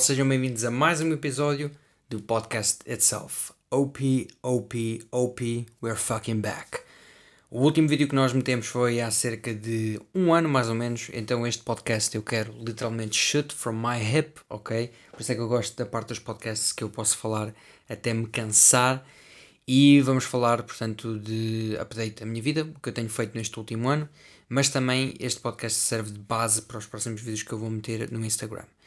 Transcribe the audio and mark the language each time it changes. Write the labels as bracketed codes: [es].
[pt] Sejam bem-vindos a mais um episódio do podcast itself. [en] OP, OP, OP, we're fucking back. [pt] O último vídeo que nós metemos foi há cerca de um ano, mais ou menos. Então este podcast eu quero literalmente [en] shoot from my hip, [pt] ok? Por isso é que eu gosto da parte dos podcasts que eu posso falar até me cansar. E vamos falar, portanto, de update da minha vida, o que eu tenho feito neste último ano, mas também este podcast serve de base para os próximos vídeos que eu vou meter no Instagram.